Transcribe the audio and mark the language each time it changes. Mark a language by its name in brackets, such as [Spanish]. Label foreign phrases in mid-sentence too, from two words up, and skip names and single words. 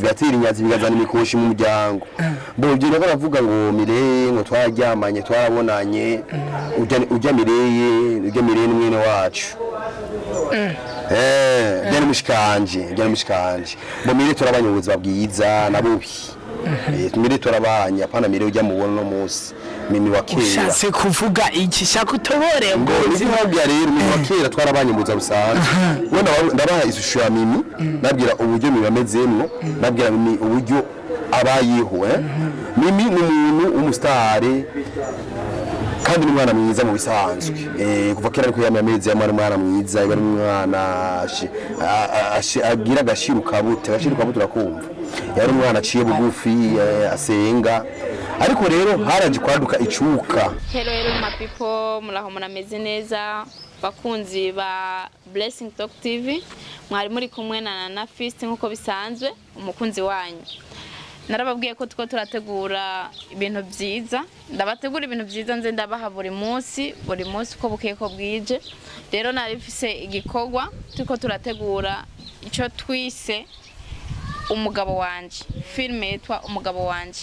[Rundi] bigatera inyatsi bigazana imikoshi mu muryango bo ibyo nako bavuga ngo Mireye ngo twararyamanye twarabonanye ujya Mireye n'umwene wacu byari mushikanje bo Mireye turabanye ubuzima bwiza na bubi Mireye turabanye apana Mireye ujya mubona no munsi Mimi wa kera ushatse kuvuga iki shaka utobore ngo nibyo rero Mimi wa kera twarabanye mu busanzwe wenda ndabaha ishusho ya Mimi nabwira uburyo Mimi amezemwo nabwira Mimi uburyo abayeho Mimi ni umuntu w'umustare kandi ni umwana mwiza mu bisanzwe kuva kera ariko yamameze mwana mwiza yari umwana agira gashiruka bute urakumva yari umwana aciye bugufi asenga ariko rero haraje kwaduka icuka. [English] Hello my people, [Rundi] muraho murameze neza bakunzi ba Blessing Talk TV, mwari muri kumwe na Fist nkuko bisanzwe umukunzi wanyu. Narababwiye ko tuko turategura ibintu byiza, ndabategura ibintu byiza nze ndabaha buri munsi uko bukeye ko bwije. Rero narifise igikorwa tuko turategura ico twise umugabo wanje, filme yitwa umugabo wanje.